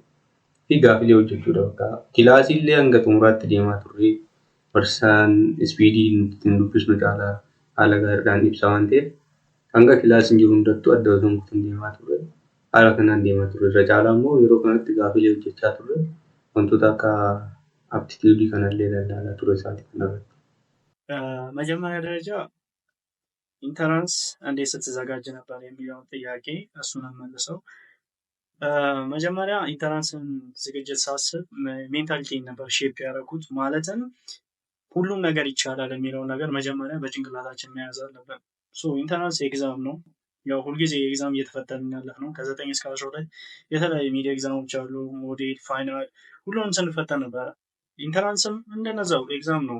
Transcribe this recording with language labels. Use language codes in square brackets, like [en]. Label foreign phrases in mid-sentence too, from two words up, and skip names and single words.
[om] Fi gaafilee hojjechuudha bakka kilaasiillee hanga xumuraatti deemaa turre barsaan ispiidii ittiin dubbisnu caalaa haala gaariidhaan ibsa waan ta'eef hanga kilaasiin jiru hundattuu adda osoo hin kutin deemaa turre. Haala kanaan deemaa turre. Irra caalaa immoo yeroo kanatti gaafilee hojjechaa turre wantoota akka aptituudii kanallee ilaalaa ture isaati kanarratti. [am] መጀመሪያ ደረጃ ኢንተራንስ እንዴት ስትዘጋጅ ነበር የሚለውን ጥያቄ እሱን መልሰው መጀመሪያ ኢንተራንስን ዝግጅት ሳስብ ሜንታሊቲ ነበር ሼፕ ያደረኩት ማለትም ሁሉም ነገር ይቻላል የሚለው ነገር መጀመሪያ በጭንቅላታችን መያዝ አለብን። [en] entrance exam [am] ነው። ያው ሁልጊዜ ኤግዛም እየተፈተንን ያለፍነው ከ9 እስከ 12 የተለያዩ [en] mid exams [am] አሉ፣ [en] model, final [am] ሁሉንም ስንፈተን ነበረ። ኢንተራንስም እንደነዛው ኤግዛም ነው።